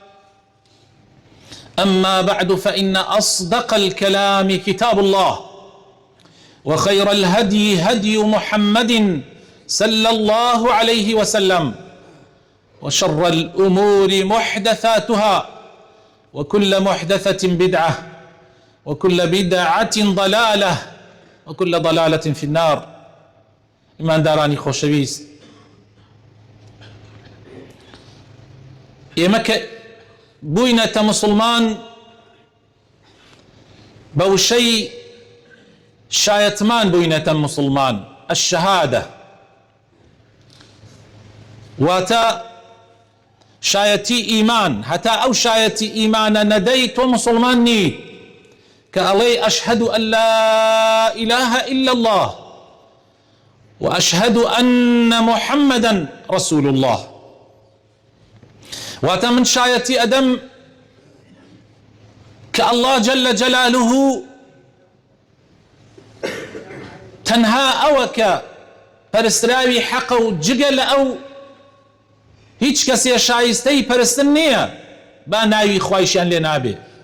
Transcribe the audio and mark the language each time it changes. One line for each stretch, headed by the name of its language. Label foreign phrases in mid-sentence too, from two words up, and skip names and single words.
Arabic: أما بعد، فإن أصدق الكلام كتاب الله، وخير الهدي هدي محمد صلى الله عليه وسلم، وشر الأمور محدثاتها، وكل محدثة بدعة، وكل بدعة ضلالة، وكل ضلالة في النار.
Central Kurdish: إيمان داراني خوشويست، ئێمە بووینەتە مسلمان بەوشەی شایەتمان بووینەتە مسلمان، الشهادة، واتە شایەتی ئیمان. هەتا ئەو شایەتی ئیمانە نەدەی تۆ مسلمان نیت کە ئەڵێی
Arabic: ئەشهەدو ئەن لا إله إلا الله وأشهد أن محمدا رسول الله.
Central Kurdish: واتە من شایەتی ئەدەم کە الله
Arabic: جل جلاله
Central Kurdish: تەنها ئەوە کە پەرستراوی حەقە و جگە لە ئەو هیچ کەسێ شایستەی پەرستن نییە با ناوی خوایشیان لێ نابێ.